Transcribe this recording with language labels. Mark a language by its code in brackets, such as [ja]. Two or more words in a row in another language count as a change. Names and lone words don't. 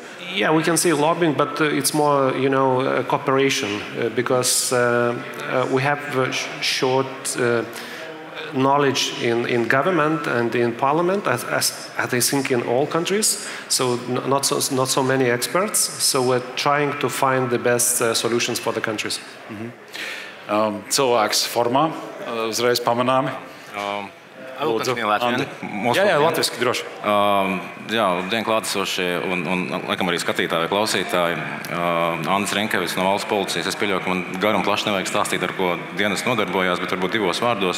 [en] Yeah, we can say lobbying, but it's more, cooperation because we have short knowledge in government and in parliament, as I think in all countries. So not so many experts. So we're trying to find the best solutions for the countries. [lv] Cilvēks formā, uzreiz pamanāmi. Lūdzu, Jā, latviski droši. Dien klātesošie un laikam arī skatītāji vai klausītāji. Andris Renkevics no valsts policijas. Es pieļauju, ka man garam plaši nevajag stāstīt, ar ko dienas nodarbojās, bet varbūt divos vārdos.